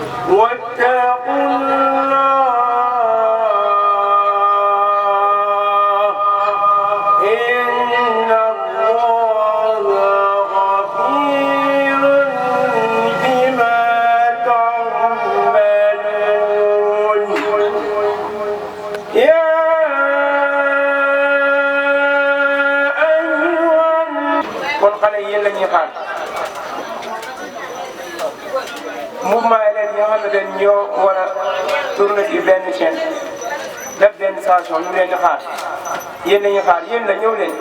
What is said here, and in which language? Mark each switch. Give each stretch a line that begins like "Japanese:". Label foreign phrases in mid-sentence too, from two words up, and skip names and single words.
Arabic: واتقوا الله إن الله غفير بما تعملون يا
Wolof: kon xale yéen la ñuy xaar
French: mouvement élèves
Wolof: yi nga xamante ne ñoo war a tourner ci benn chaîne def benn station ñu leen di xaar yéen la ñuy xaar yéen la ñëw leen.